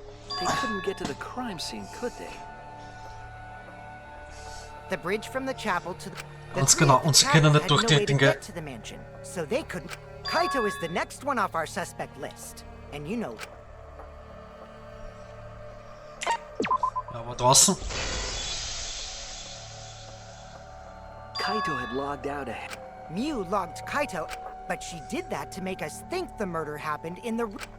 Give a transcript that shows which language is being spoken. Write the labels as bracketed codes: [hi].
[en] couldn't get to the crime scene, could they? The bridge from the chapel to the [de] Ganz genau, und sie können nicht durch die Dinge. [en] to the mansion, so they couldn't. Kaito is the next one off our suspect list, and you know. [de] Ja, aber draußen. [en] Kaito had logged out ahead. Mew logged Kaito, but she did that to make us think the murder happened in the.